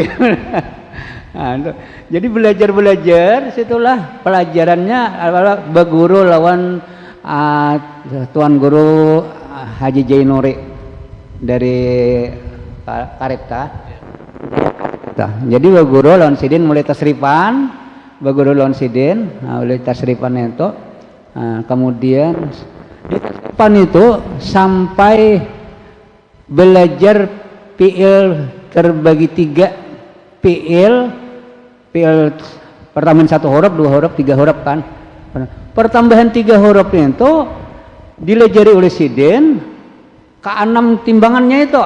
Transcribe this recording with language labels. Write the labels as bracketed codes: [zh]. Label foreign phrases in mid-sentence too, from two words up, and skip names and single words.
[bjn] Nah, jadi belajar situlah pelajarannya adalah beguru lawan Tuan Guru Haji Jainuri dari Karipta. Jadi beguru lawan sidin mulai tasrifan, beguru lawan sidin, mulai tasrifan itu, kemudian di tasrifan itu sampai belajar fi'il terbagi 3 fi'il pertambahan 1 huruf, 2 huruf, 3 huruf kan. Pertambahan 3 huruf itu dilajari oleh sidin ke 6 timbangannya itu.